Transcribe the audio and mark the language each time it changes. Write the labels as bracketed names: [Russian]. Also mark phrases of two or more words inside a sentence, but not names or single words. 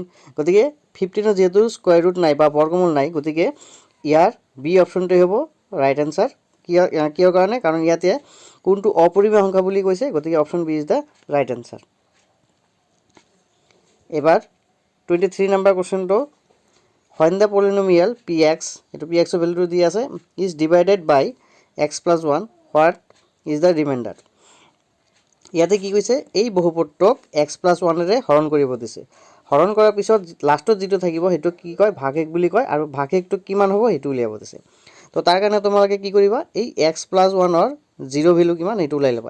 [Assamese] গতিকে 15ৰ যিহেতু [English] square root [Assamese] নাই বা বৰ্গমূল নাই, গতিকে ইয়াৰ বি অপশ্যনটোৱে হ'ব [English] right answer. [Assamese] কিয় কাৰণে, কাৰণ ইয়াতে কোনটো অপৰিমেয় সংখ্যা বুলি কৈছে, গতিকে [English] option B is the right answer. [Assamese] এবাৰ 23 নম্বৰ কোৱেশ্যনটো, [English] when the polynomial px, [Assamese] এইটো pxৰ ভেলুটো দি আছে, [English] is divided by x + 1, what is the remainder। [Assamese] ইয়াতে কি কৈছে এই বহুপদটোক x + 1ৰে হৰণ কৰিব দিছে। হৰণ কৰাৰ পিছত লাষ্টত যিটো থাকিব সেইটো কি কয় ভাগশেষ বুলি কয়, আৰু ভাগশেষটো কিমান হ'ব সেইটো উলিয়াব দিছে। তো তাৰ কাৰণে তোমালোকে কি কৰিবা, এই x + 1ৰ 0 ভেলু কিমান সেইটো ওলাই ল'বা।